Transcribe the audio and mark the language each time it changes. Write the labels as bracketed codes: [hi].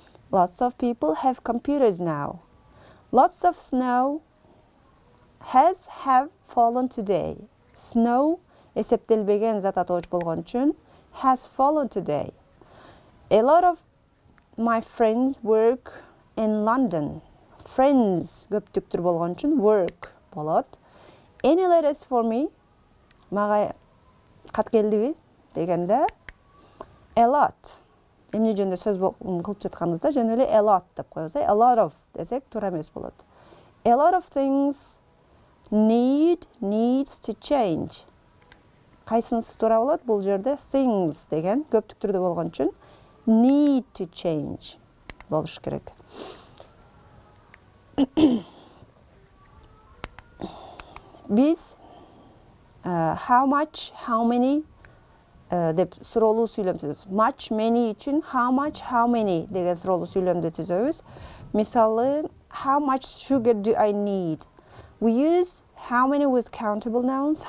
[en] Lots of people have computers now. Lots of snow have fallen today. [ky] Snow эсептелбеген зат атооч болгон үчүн [en] has fallen today. A lot of my friends work in London. [ky] Friends көптүктүр болгон үчүн work болот. [en] Any letters for me? [ky] Мага кат келдиби дегенде a lot. Эмне жөнүндө сөз кылып жатканыбызда жөн эле a lot деп коебуз. A lot of десек туура эмес болот. [en] A lot of things needs to change. [ky] Кайсынысы туура болот? Бул жерде things деген көптүк түрдө болгон үчүн [en] need to change [ky] болуш керек. Биз [en] how much, how many [ky] деп суроолуу сүйлөм түзөбүз. Much, many үчүн [en] how much, how many [ky] деген суроолуу сүйлөмдү түзөбүз. Мисалы, [en] how much sugar do I need? We use how many with countable nouns.